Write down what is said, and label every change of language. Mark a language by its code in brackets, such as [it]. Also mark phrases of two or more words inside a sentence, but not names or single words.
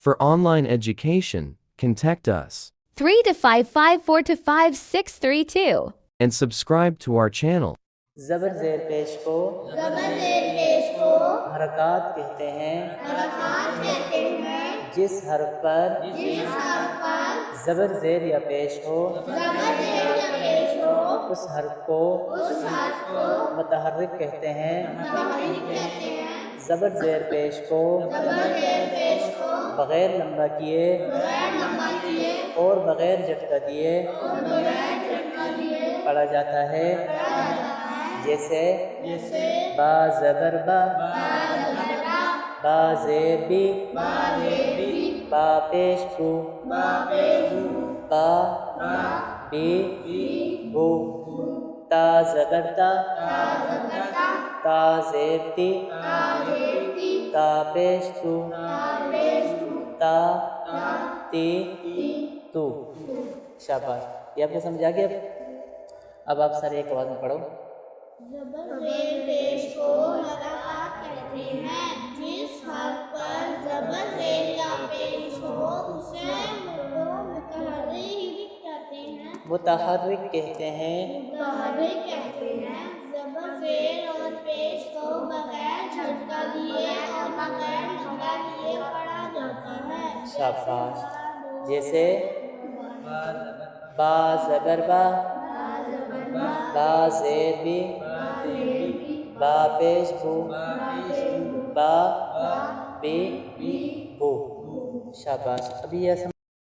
[en] For online education, contact us 325542632 and subscribe to our channel. [ur] زبر زیر پیش کو حرکات کہتے ہیں جس حرف پر زبر زیر یا پیش ہو اس حرف کو متحرک کہتے ہیں زبر زیر پیش کو بغیر لمبا کیے اور بغیر جھٹکا دیے پڑھا جاتا ہے، جیسے با زبر با، با زیر بی، با پیش بو، با بی بو، تا زبر تا، تا زیر تی، تا پیش تو، تا تی تو۔ شاباش، یہ آپ کو سمجھا گیا؟ اب آپ سارے ایک آواز میں پڑھو۔ زبر زیر پیش کو حرکات کہتے ہیں جس حرف پر زبر زیر یا پیش ہو اسے متحرک کہتے ہیں۔ زبر زیر اور پیش کو بغیر جھٹکا دیے اور بغیر لمبا کیے پڑھا جاتا ہے، شاباش، جیسے با زبر با، با زیر بی، با پیش بو، با بی بو۔ شاباش، ابھی یہ